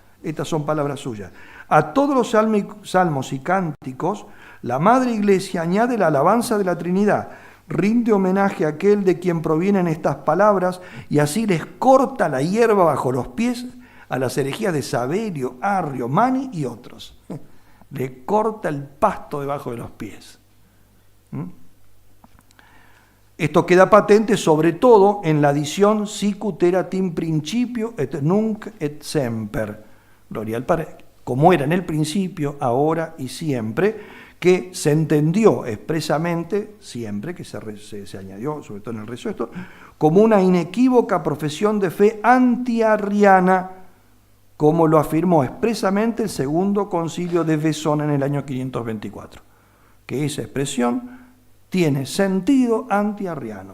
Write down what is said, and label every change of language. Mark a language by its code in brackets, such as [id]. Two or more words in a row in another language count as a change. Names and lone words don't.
[es] Estas son palabras suyas. A todos los salmos y cánticos, la Madre Iglesia añade la alabanza de la Trinidad, rinde homenaje a aquel de quien provienen estas palabras, y así les corta la hierba bajo los pies a las herejías de Saverio, Arrio, Mani y otros. Le corta el pasto debajo de los pies. Esto queda patente sobre todo en la adición [la] sicut erat in principio et nunc et semper. [es] Gloria al Padre, como era en el principio, ahora y siempre, que se entendió expresamente, siempre que se añadió, sobre todo en el rezo esto, como una inequívoca profesión de fe antiarriana, como lo afirmó expresamente el segundo concilio de Besón en el año 524, que esa expresión tiene sentido antiarriano.